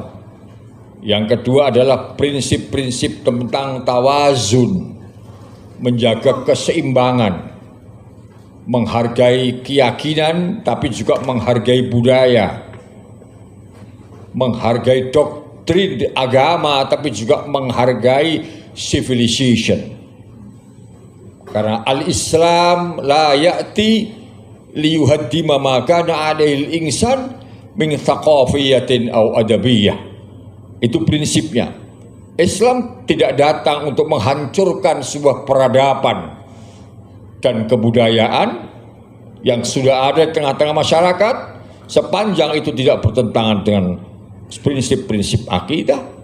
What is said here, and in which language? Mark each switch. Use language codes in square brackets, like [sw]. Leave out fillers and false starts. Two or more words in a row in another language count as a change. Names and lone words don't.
[id] Yang kedua adalah prinsip-prinsip tentang tawazun, menjaga keseimbangan, menghargai keyakinan tapi juga menghargai budaya, menghargai doktrin agama tapi juga menghargai civilization. [ar] Karena الإسلام لا يأتي ليهدم ما كان عليه الإنسان من ثقافية أو أدبية. [id] Itu prinsipnya. Islam tidak datang untuk menghancurkan sebuah peradaban dan kebudayaan yang sudah ada di tengah-tengah masyarakat, sepanjang itu tidak bertentangan dengan prinsip-prinsip akidah.